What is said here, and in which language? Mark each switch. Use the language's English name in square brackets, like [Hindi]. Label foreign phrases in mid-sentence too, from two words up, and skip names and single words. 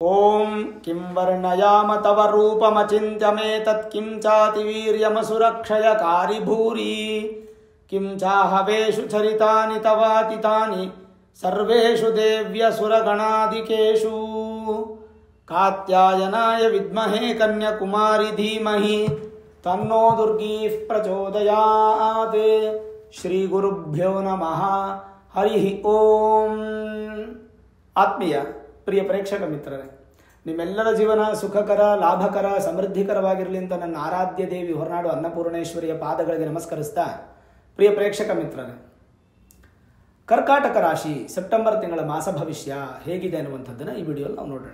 [Sanskrit] ಓಂ ಕಿಂ ವರ್ಣಯಾಮ ತವ ರೂಪಮಚಿಂತ್ಯಮೇತತ್ ಕಿಂ ಚಾತಿವೀರ್ಯಮಸುರಕ್ಷಯಕಾರಿ ಭೂರಿ ಕಿಂ ಚಾಹವೇಷು ಚರಿತಾನಿ ತವಾತಿತಾನಿ ಸರ್ವೇಷು ದೇವ್ಯಸುರಗಣಾಧಿಕೇಷು ಕಾತ್ಯಾಯನಾಯ ವಿದ್ಮಹೇ ಕನ್ಯಾಕುಮಾರಿ ಧೀಮಹಿ ತನ್ನೋ ದುರ್ಗೀಃ ಪ್ರಚೋದಯಾತ್. ಶ್ರೀ ಗುರುಭ್ಯೋ ನಮಃ. ಹರಿ ಓಂ. [Kannada] ಆತ್ಮೀಯ ಪ್ರಿಯ ಪ್ರೇಕ್ಷಕ ಮಿತ್ರರೇ, ನಿಮ್ಮೆಲ್ಲರ ಜೀವನ ಸುಖಕರ, ಲಾಭಕರ, ಸಮೃದ್ಧಿಕರವಾಗಿರಲಿ ಅಂತ ನನ್ನ ಆರಾಧ್ಯ ದೇವಿ ಹೊರನಾಡು ಅನ್ನಪೂರ್ಣೇಶ್ವರಿಯ ಪಾದಗಳಿಗೆ ನಮಸ್ಕರಿಸ್ತಾ, ಪ್ರಿಯ ಪ್ರೇಕ್ಷಕ ಮಿತ್ರರೇ, ಕರ್ಕಾಟಕ ರಾಶಿ ಸೆಪ್ಟೆಂಬರ್ ತಿಂಗಳ ಮಾಸ ಭವಿಷ್ಯ ಹೇಗಿದೆ ಅನ್ನುವಂಥದ್ದನ್ನು ಈ ವಿಡಿಯೋಲ್ಲಿ ನಾವು ನೋಡೋಣ.